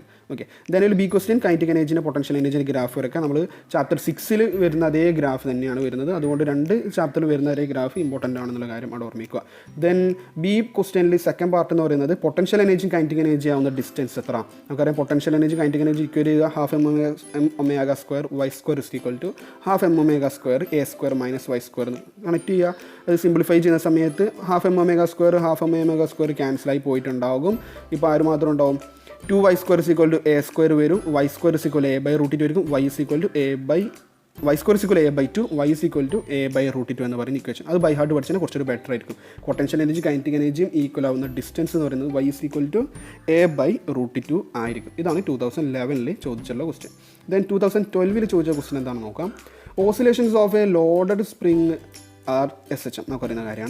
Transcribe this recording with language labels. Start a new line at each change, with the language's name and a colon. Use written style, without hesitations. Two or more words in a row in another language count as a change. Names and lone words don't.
English: Okay, then B question kinetic energy potential energy graph
Malayalam: വരയ്ക്കാം. നമ്മൾ ചാപ്റ്റർ 6 വരുന്ന അതേ ഗ്രാഫ് തന്നെയാണ് വരുന്നത്. അതുകൊണ്ട് 2 ചാപ്റ്ററിൽ വരുന്ന അതേ
English: graph important
Malayalam: ആണെന്നുള്ള കാര്യം അവിടെ ഓർമ്മിക്കുക.
English: then B question second part
Malayalam: എന്ന് പറയുന്നത്
English: potential energy kinetic energy
Malayalam: ആവുന്ന ഡിസ്റ്റൻസ് എത്ര? നമുക്കറിയാം
English: potential energy kinetic energy equal
Malayalam: ചെയ്യുക ½ m²y² ½ m²A² - y² കണക്ട് ചെയ്യുക. അത് സിംപ്ലിഫൈ ചെയ്യുന്ന സമയത്ത് ½ m² ½ m² ക്യാൻസലായി പോയിട്ടുണ്ടാകും. ഇപ്പോൾ ആര് മാത്രം ഉണ്ടാവും? 2y² A² വരും, y² A/√2 വരും, y² A/2, y A/√2 എന്ന് പറയുന്ന ഇക്വേഷൻ. അത്
English: by heart
Malayalam: പഠിച്ചാൽ കുറച്ചൊരു ബെറ്റർ ആയിരിക്കും.
English: potential energy kinetic energy equal
Malayalam: ആവുന്ന ഡിസ്റ്റൻസ് എന്ന് പറയുന്നത് y A/√2 ആയിരിക്കും. ഇതാണ് 2011 ചോദിച്ചുള്ള ക്വസ്റ്റ്യൻ. ദെൻ 2012 ചോദിച്ച ക്വസ്റ്റ്യൻ എന്താണെന്ന് നോക്കാം.
English: Oscillations of a loaded spring are SHM
Malayalam: നമുക്ക് പറയുന്ന കാര്യമാണ്.